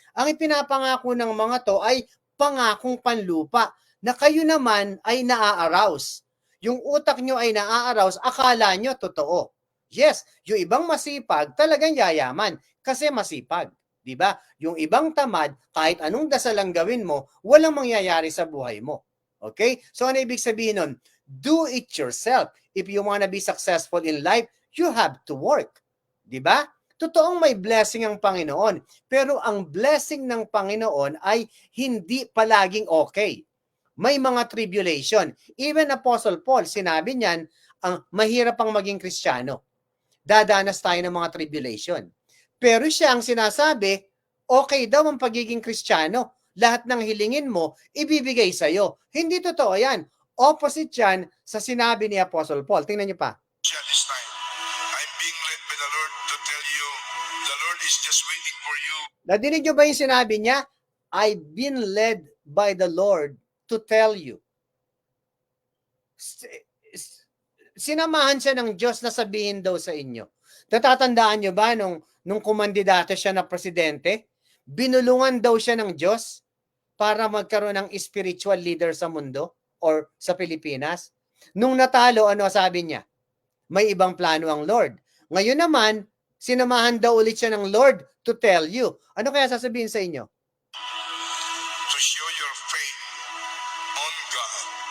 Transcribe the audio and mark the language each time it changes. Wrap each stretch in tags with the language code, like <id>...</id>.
<tl>Ang ipinapangako ng mga to ay pangakong panlupa na kayo naman ay naa-arouse. Yung utak nyo ay naa-arouse, akala nyo totoo. Yes, yung ibang masipag talagang yayaman kasi masipag. Diba? Yung ibang tamad, kahit anong dasal ang gawin mo, walang mangyayari sa buhay mo. Okay? So ano ibig sabihin nun?</tl> <en>Do it yourself. If you wanna be successful in life, you have to work.</en> <tl>Diba? Totoong may blessing ang Panginoon. Pero ang blessing ng Panginoon ay hindi palaging okay. May mga tribulation. Even Apostle Paul, sinabi niyan, ang mahirap ang maging Kristiyano. Dadanas tayo ng mga tribulation. Pero siya ang sinasabi, okay daw ang pagiging Kristiyano. Lahat ng hilingin mo, ibibigay sa'yo. Hindi totoo yan. Opposite yan sa sinabi ni Apostle Paul. Tingnan niyo pa.</tl> <en>This time, I'm being led by the Lord to tell you, the Lord is just waiting for you.</en> <tl>Nadinig niyo ba yung sinabi niya?</tl> <en>I've been led by the Lord to tell you.</en> <tl>Sinamahan siya ng Diyos na sabihin daw sa inyo. Natatandaan niyo ba nung kumandidato siya na presidente? Binulungan daw siya ng Diyos para magkaroon ng spiritual leader sa mundo or sa Pilipinas. Nung natalo, ano sabi niya? May ibang plano ang Lord. Ngayon naman, sinamahan daw ulit siya ng Lord</tl> <en>to tell you.</en> <tl>Ano kaya sasabihin sa inyo?</tl> <en>To show your faith on God.</en>